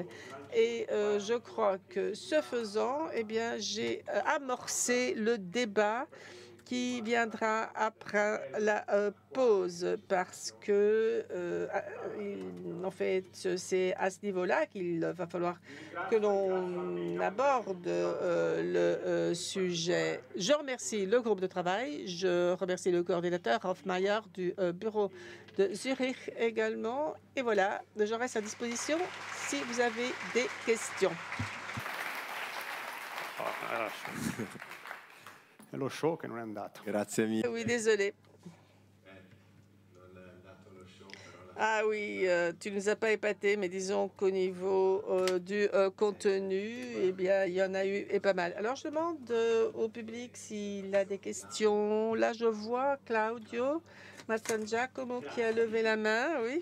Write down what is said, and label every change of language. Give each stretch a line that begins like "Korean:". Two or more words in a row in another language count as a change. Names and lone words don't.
French: Et je crois que ce faisant, eh bien, j'ai amorcé le débat qui viendra après la pause, parce que, en fait, c'est à ce niveau-là qu'il va falloir que l'on aborde le sujet. Je remercie le groupe de travail, je remercie le coordinateur Hofmeier du bureau de Zurich également. Et voilà, je reste à disposition si vous avez des questions.
Italian: È lo show che non è andato. Grazie mille.
French: Oui, désolé. Ah oui, tu nous as pas épaté, mais disons qu'au niveau du contenu, eh bien, il y en a eu et pas mal. Alors, je demande au public s'il a des questions. Là, je vois Claudio Giacomo qui a levé la main, oui.